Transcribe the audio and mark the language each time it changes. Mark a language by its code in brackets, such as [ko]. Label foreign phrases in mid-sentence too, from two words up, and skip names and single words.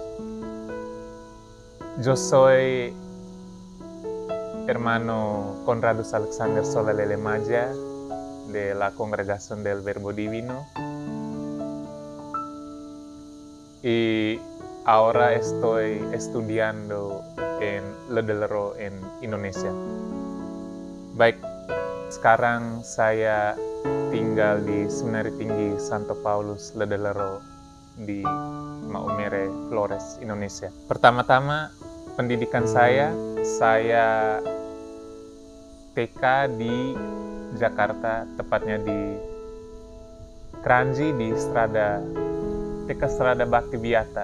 [es] Yo soy hermano Conrado Alexander Solalele Maya de la Congregación del Verbo Divino y ahora estoy estudiando en Ledellero en Indonesia. [id] Baik, sekarang saya tinggal di Seminari Tinggi Santo Paulus Ledellero di Maumere, Flores, Indonesia. Pertama-tama, pendidikan saya TK di Jakarta, tepatnya di Kranji di TK Strada Bakti Biata.